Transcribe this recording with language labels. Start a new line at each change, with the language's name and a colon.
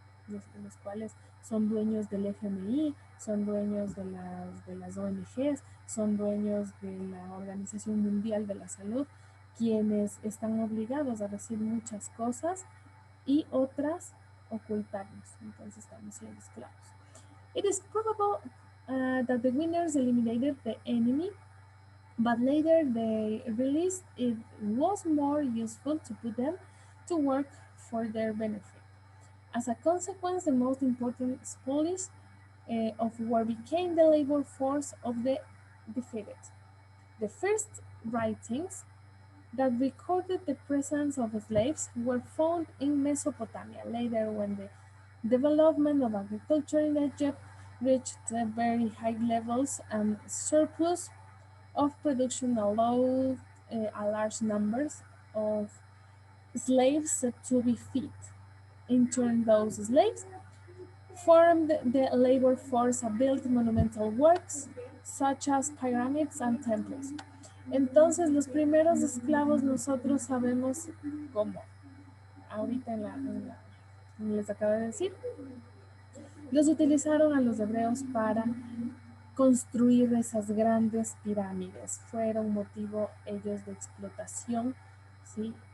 Spanish: Los cuales son dueños del FMI, son dueños de las ONGs, son dueños de la Organización Mundial de la Salud, quienes están obligados a decir muchas cosas y otras ocultarnos. Entonces estamos siendo esclavos.
English: It is probable that the winners eliminated the enemy, but later they realized it was more useful to put them to work for their benefit. As a consequence, the most important spoils of war became the labor force of the defeated. The first writings that recorded the presence of slaves were found in Mesopotamia. Later, when the development of agriculture in Egypt reached very high levels and surplus of production allowed a large numbers of slaves to be freed. In turn, those slaves formed the labor force and built monumental works such as pyramids and temples.
Spanish: Entonces, los primeros esclavos nosotros sabemos cómo. Ahorita les acabo de decir, los utilizaron a los hebreos para construir esas grandes pirámides. Fueron motivo ellos de explotación, ¿sí?